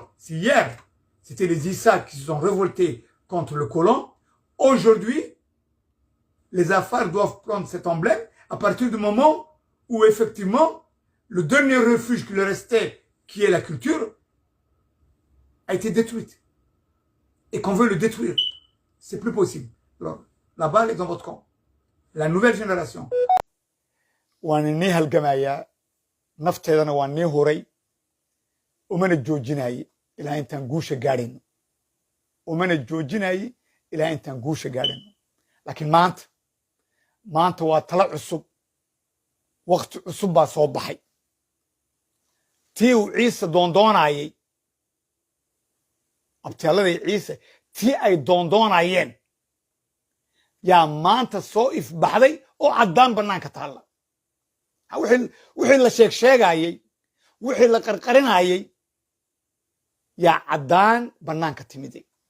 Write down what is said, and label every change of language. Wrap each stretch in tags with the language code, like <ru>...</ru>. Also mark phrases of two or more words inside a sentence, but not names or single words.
<fr>Si hier, c'était les Issa qui se sont révoltés contre le colon, aujourd'hui, les Afars doivent prendre cet emblème à partir du moment où, effectivement, le dernier refuge qui leur restait, qui est la culture, a été détruite. Et qu'on veut le détruire. C'est plus possible. Alors, la balle est dans votre camp. La nouvelle génération.</fr> <so>waana nii halgamayaa nafteedana waa nii huray umana joojinaye ilaa intaan guusha gaadhayno umana joojinaye ilaa intaan guusha gaadhayno laakiin maanta waa talo cusub waqti cusub baa soo baxay tii uu ciise doondoonayay abtiyaaladii ciise tii ay doondoonayeen yaa maanta soo ifbaxday oo caddaan bannaanka taalla wixii la sheegayay wixii la qarqarinayay yaa caddaan bannaanka timiday</so>